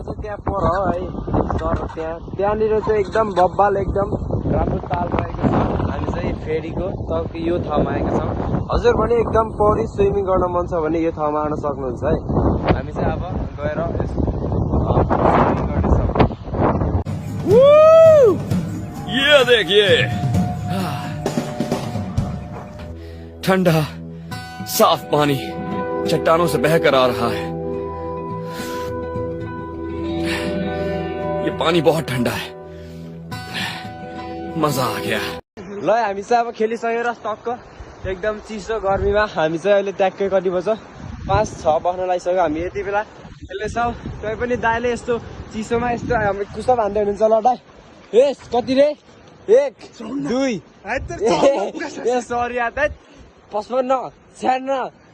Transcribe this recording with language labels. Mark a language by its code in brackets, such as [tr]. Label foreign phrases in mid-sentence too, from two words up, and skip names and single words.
[ne] चाहिँ त्यहाँ पर हो है तर त्यहाँनिर चाहिँ एकदम बब्बाल एकदम राम्रो ताल रहेको छ हामी चाहिँ फेरीको तपाईँको यो ठाउँमा आएका छौँ हजुर पनि एकदम पौडी स्विमिङ गर्न मन छ भने यो ठाउँमा आउन सक्नुहुन्छ है हामी चाहिँ अब गएर स्विमिङ गर्नेछौँ [hi] ये देखिए ठंडा साफ पानी चट्टानों से बहकर आ रहा है ये पानी बहुत ठंडा है मजा आ गया [ne] ल हामी चाहिँ अब खेलिसकेर टक्क एकदम चिसो गर्मीमा हामी चाहिँ अहिले ट्याक्कै कति बज्छ 5-6 बस्न लागिसक्यो हामी यति बेला खेल्दैछौँ तै पनि दाइले यस्तो चिसोमा यस्तो हामी कुस्ता भन्दै हुनुहुन्छ ल दाइ यस कति रे 1 2 ए सरी यार 55 56